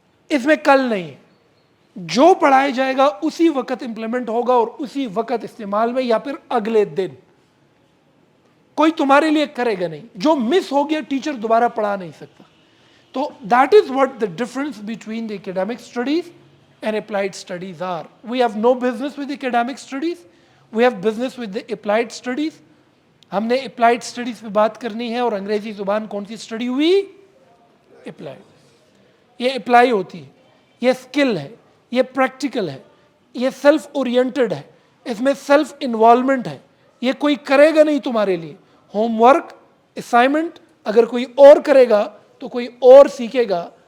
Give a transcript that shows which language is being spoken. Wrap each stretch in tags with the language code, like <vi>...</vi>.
<ur>اس میں کل نہیں. جو پڑھایا جائے گا اسی وقت امپلیمنٹ ہوگا اور اسی وقت استعمال میں, یا پھر اگلے دن. کوئی تمہارے لیے کرے گا نہیں. جو مس ہو گیا ٹیچر دوبارہ پڑھا نہیں سکتا.</ur> <en>تو that is what the difference between the academic studies and applied studies are. We have no business with academic studies. We have business with the applied studies.</en> <ur>ہم نے applied studies پہ بات کرنی ہے, اور انگریزی زبان کون سی اسٹڈی ہوئی؟ applied. یہ اپلائی ہوتی ہے, یہ اسکل ہے, یہ پریکٹیکل ہے, یہ سیلف اورینٹڈ ہے, اس میں سیلف انوالومنٹ ہے. یہ کوئی کرے گا نہیں تمہارے لیے. ہوم ورک, اسائنمنٹ اگر کوئی اور کرے گا تو کوئی اور سیکھے گا.</ur>